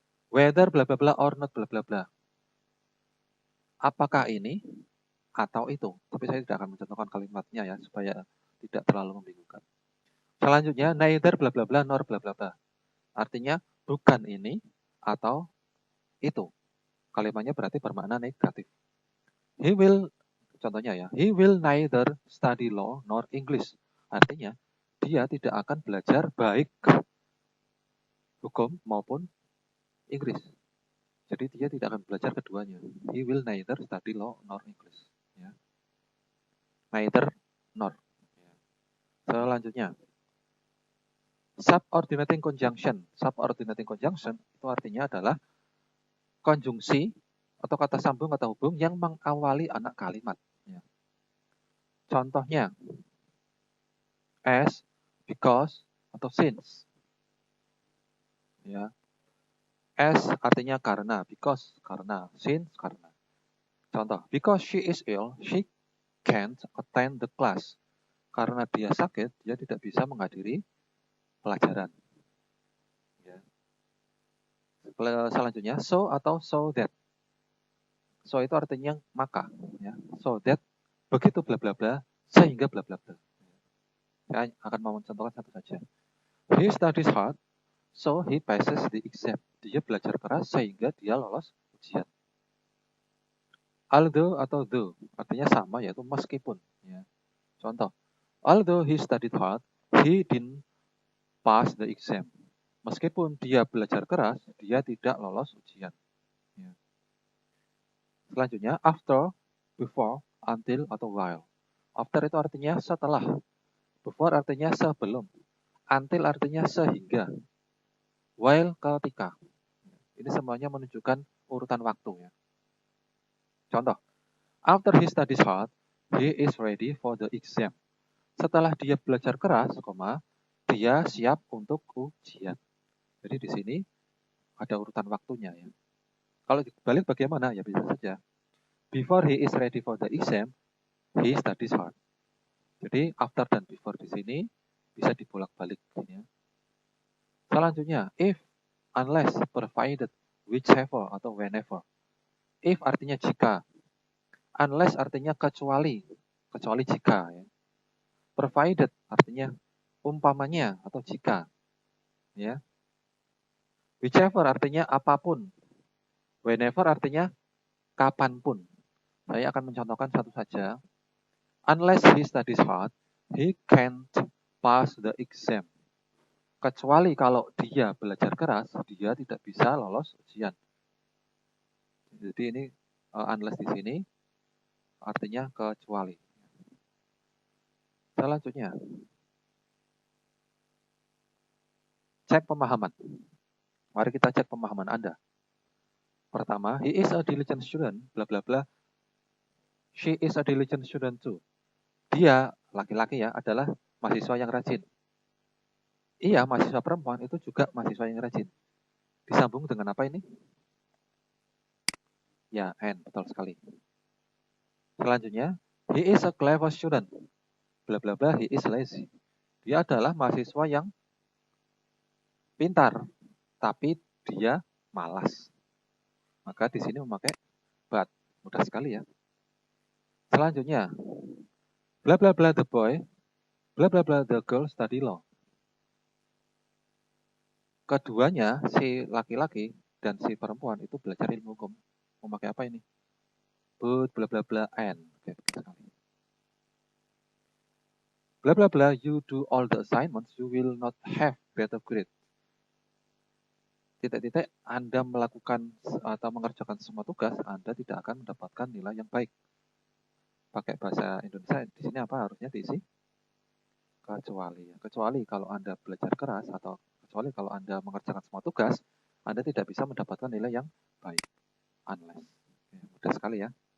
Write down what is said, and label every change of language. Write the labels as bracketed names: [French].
[Indonesian] Whether bla bla bla or not bla bla bla. Apakah ini atau itu? Tapi saya tidak akan mencontohkan kalimatnya ya supaya tidak terlalu membingungkan. Selanjutnya, neither bla bla bla nor bla bla bla. Artinya bukan ini atau itu. Kalimatnya berarti bermakna negatif. [English] He will, contohnya ya, he will neither study law nor English. [Indonesian] Artinya dia tidak akan belajar baik hukum maupun Inggris. Jadi dia tidak akan belajar keduanya. [English] He will neither study law nor English. [Indonesian] Ya. Neither nor. Ya. Selanjutnya, subordinating conjunction. Subordinating conjunction itu artinya adalah konjungsi atau kata sambung atau hubung yang mengawali anak kalimat. Ya. Contohnya, as, because, atau since. Ya. As artinya karena, because karena, since karena. [English] Contoh, because she is ill, she can't attend the class. [Indonesian] Karena dia sakit, dia tidak bisa menghadiri pelajaran. Ya. Selanjutnya, so atau so that. So itu artinya maka. Ya. So that, begitu bla bla bla, sehingga bla bla bla. Saya akan mau mencontohkan satu saja. [English] He studies hard, so he passes the exam. Dia belajar keras sehingga dia lolos ujian. [Indonesian] Although atau though artinya sama, yaitu meskipun. Ya. [English] Contoh, although he studied hard, he didn't pass the exam. [Indonesian] Meskipun dia belajar keras, dia tidak lolos ujian. Ya. Selanjutnya, after, before, until, atau while. After itu artinya setelah. Before artinya sebelum. Until artinya sehingga. While ketika. Ini semuanya menunjukkan urutan waktu ya. [English] Contoh, after he studies hard, he is ready for the exam. [Indonesian] Setelah dia belajar keras, dia siap untuk ujian. Jadi di sini ada urutan waktunya ya. Kalau dibalik bagaimana? Ya bisa saja. [English] Before he is ready for the exam, he studies hard. [Indonesian] Jadi after dan before di sini bisa dibolak-balik ya. Selanjutnya, if, unless, provided, whichever atau whenever. If artinya jika, unless artinya kecuali jika ya. Provided artinya umpamanya atau jika ya. Whichever artinya apapun. Whenever artinya kapanpun. Saya akan mencontohkan satu saja. [English] Unless he studies hard, he can't pass the exam. [Indonesian] Kecuali kalau dia belajar keras, dia tidak bisa lolos ujian. Jadi ini unless di sini artinya kecuali. Selanjutnya, cek pemahaman. Mari kita cek pemahaman Anda. Pertama, he is a diligent student, bla bla bla. [English] She is a diligent student too. [Indonesian] Dia, laki-laki ya, adalah mahasiswa yang rajin. Iya, mahasiswa perempuan itu juga mahasiswa yang rajin. Disambung dengan apa ini? [English] Ya, and, betul sekali. Selanjutnya, he is a clever student. [Indonesian] Bla bla bla, he is lazy. Dia adalah mahasiswa yang pintar, tapi dia malas. Maka di sini memakai but. Mudah sekali ya. Selanjutnya, bla bla bla the boy, bla bla bla the girl study law. Keduanya, si laki-laki dan si perempuan itu belajar ilmu hukum. Memakai apa ini? But, bla bla bla, and. Oke, sekali. [English] Bla bla bla, you do all the assignments, you will not have better grade. [Indonesian] titik-titik Anda melakukan atau mengerjakan semua tugas, Anda tidak akan mendapatkan nilai yang baik. Pakai bahasa Indonesia di sini apa harusnya diisi? Kecuali. Kecuali kalau Anda belajar keras atau kecuali kalau Anda mengerjakan semua tugas, Anda tidak bisa mendapatkan nilai yang baik. Unless. Mudah sekali ya.